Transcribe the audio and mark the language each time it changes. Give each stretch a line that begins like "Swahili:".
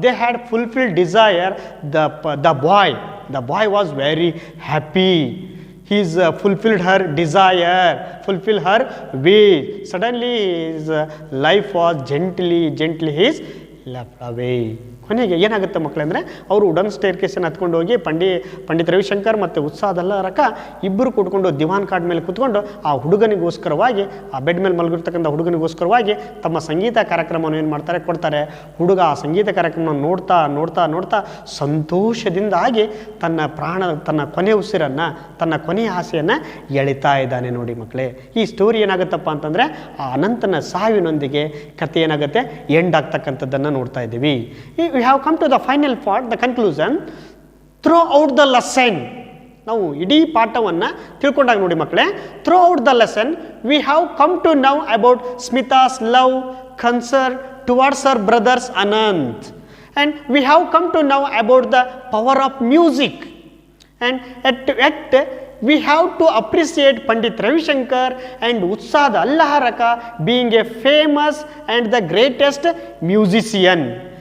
English: They had fulfilled desire. The boy was very happy. He's fulfilled her desire, fulfilled her wish. Suddenly his life was gently his left away.
Kannada: ಕೊನೆಗೆ ಏನಾಗುತ್ತೆ ಮಕ್ಕಳೇ ಅಂದರೆ ಅವರು wooden stair ಕೇಸನ್ನು ಹತ್ಕೊಂಡು ಹೋಗಿ ಪಂಡಿತ್ ರವಿಶಂಕರ್ ಮತ್ತು ಉತ್ಸಾಹ ದಲ್ಲಾರಕ ಇಬ್ಬರು ಕೂತ್ಕೊಂಡು ದಿವಾನ್ ಕಾಟ್ ಮೇಲೆ ಕೂತ್ಕೊಂಡು ಆ ಹುಡುಗನಿಗೋಸ್ಕರವಾಗಿ ಆ ಬೆಡ್ ಮೇಲೆ ಮಲಗಿರ್ತಕ್ಕಂಥ ಹುಡುಗನಿಗೋಸ್ಕರವಾಗಿ ತಮ್ಮ ಸಂಗೀತ ಕಾರ್ಯಕ್ರಮವನ್ನು ಏನು ಮಾಡ್ತಾರೆ ಕೊಡ್ತಾರೆ. ಹುಡುಗ ಆ ಸಂಗೀತ ಕಾರ್ಯಕ್ರಮ ನೋಡ್ತಾ ನೋಡ್ತಾ ನೋಡ್ತಾ ಸಂತೋಷದಿಂದಾಗಿ ತನ್ನ ಕೊನೆ ಉಸಿರನ್ನು ತನ್ನ ಕೊನೆಯ ಆಸೆಯನ್ನು ಎಳಿತಾ ಇದ್ದಾನೆ ನೋಡಿ ಮಕ್ಕಳೇ. ಈ ಸ್ಟೋರಿ ಏನಾಗುತ್ತಪ್ಪ ಅಂತಂದರೆ ಆ ಅನಂತನ ಸಾವಿನೊಂದಿಗೆ ಕಥೆ ಏನಾಗುತ್ತೆ ಎಂಡ್ ಆಗ್ತಕ್ಕಂಥದ್ದನ್ನು ನೋಡ್ತಾ ಇದ್ದೀವಿ.
English: We have come to the final part, the conclusion. Throughout the lesson, ನಾವು ಇಡೀ ಪಾಠವನ್ನು ತಿಳ್ಕೊಂಡಾಗ ನೋಡಿ ಮಕ್ಕಳೇ, throughout the lesson we have come to know about Smita's love, concern towards her brothers Anant, and we have come to know about the power of music, and at we have to appreciate Pandit Ravi Shankar and Utsad Allaharaka being a famous and the greatest musician.